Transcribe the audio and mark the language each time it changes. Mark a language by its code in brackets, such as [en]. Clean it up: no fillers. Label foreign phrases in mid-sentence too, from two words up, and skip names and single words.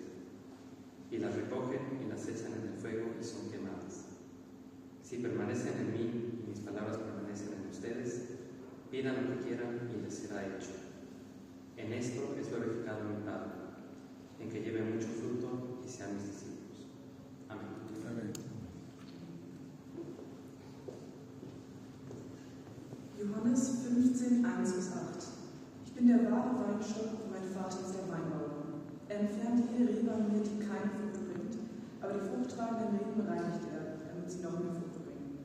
[es] Y las recogen y las echan en el fuego y son quemadas. Si permanecen en mí y mis palabras permanecen en ustedes, pidan lo que quieran y les será hecho. En esto es glorificado mi Padre, en que lleven mucho fruto y sean mis discípulos. Amén. Amén. [de] Johannes 15, 1-8. Ich bin der wahre Weinstock und mein Vater ist der Weinbauer. Er entfernt jede Rebe an mir, die keine Frucht bringt, aber die fruchttragenden Reben reinigt er, damit sie noch mehr Frucht bringen.